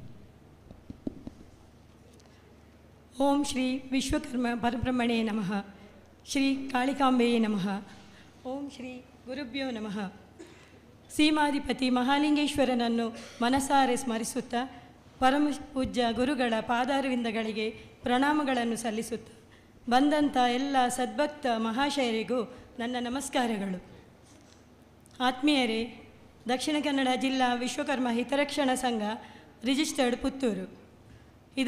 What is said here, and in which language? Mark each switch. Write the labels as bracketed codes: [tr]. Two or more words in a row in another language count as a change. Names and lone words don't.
[sa] ಓಂ ಶ್ರೀ ವಿಶ್ವಕರ್ಮ ಪರಬ್ರಹ್ಮಣೇ ನಮಃ. ಶ್ರೀ ಕಾಳಿಕಾಂಬೆಯೇ ನಮಃ. ಓಂ ಶ್ರೀ ಗುರುಭ್ಯೋ ನಮಃ. [kn] ಸೀಮಾಧಿಪತಿ ಮಹಾಲಿಂಗೇಶ್ವರನನ್ನು ಮನಸಾರೆ ಸ್ಮರಿಸುತ್ತಾ ಪರಮ ಪೂಜ್ಯ ಗುರುಗಳ ಪಾದಾರವಿಂದಗಳಿಗೆ ಪ್ರಣಾಮಗಳನ್ನು ಸಲ್ಲಿಸುತ್ತಾ ಬಂದಂಥ ಎಲ್ಲ ಸದ್ಭಕ್ತ ಮಹಾಶಯರಿಗೂ ನನ್ನ ನಮಸ್ಕಾರಗಳು. ಆತ್ಮೀಯರೇ, ದಕ್ಷಿಣ ಕನ್ನಡ ಜಿಲ್ಲಾ ವಿಶ್ವಕರ್ಮ ಹಿತರಕ್ಷಣಾ ಸಂಘ ರಿಜಿಸ್ಟರ್ಡ್ ಪುತ್ತೂರು ಇದರ